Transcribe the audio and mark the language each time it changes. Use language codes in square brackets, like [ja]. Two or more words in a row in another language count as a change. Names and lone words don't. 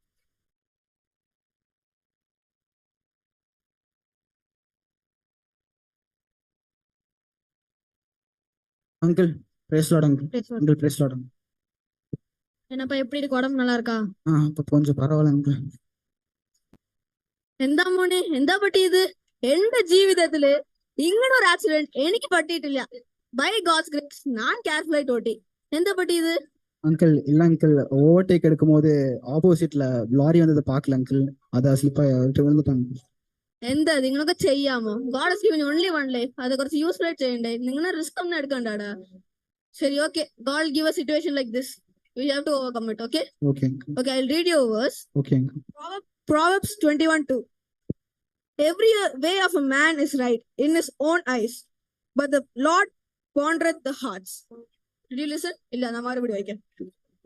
[ta] அங்கிள் [en] Praise Lord [ta] அங்கிள். அங்கிள் [en] Praise Lord [ta] அங்கிள். என்னப்பா எப்படி இருக்கு, உடம்பு நல்லா இருக்கா? இப்போ கொஞ்சம் பரவாயில்ல அங்கிள். [ml] എന്താ മോനെ, എന്താ പറ്റിയത്? എന്റെ ജീവിതത്തില് ഇങ്ങനൊരു ആക്സിഡന്റ് എനിക്ക് പറ്റിയിട്ടില്ല. [en] By God's grace [ml] ഞാൻ കെയർഫുൾ ആയിട്ട് ഓട്ടി. എന്താ പറ്റിയത്? [ta] அங்கிள் இல்ல அங்கிள், ஓவர்டேக் எடுக்கும் போது ஆப்போசிட்ல லாரி வந்ததை பார்க்கல அங்கிள். அதை ஸ்லிப் ஆகிட்டு விழுந்துட்டாங்க. [ml] എന്താ നിങ്ങളൊക്കെ ചെയ്യാമോ? [en] God has given only one life. [ml] അത് കുറച്ച് യൂസ്ഫുൾ ആയിട്ട് ചെയ്യണ്ടേ? നിങ്ങൾ റിസ്ക് ഒന്നും എടുക്കണ്ടാടാ. ശരി, ഓക്കെ. [en] God give a situation like this. We have to overcome it, okay? Okay uncle. Okay, I'll read you a verse. Okay uncle. Proverbs 21:2. Every way of a man is right in his own eyes, but the Lord pondereth the hearts. Did you listen? [ta] இல்லன்னா மறு [en] video.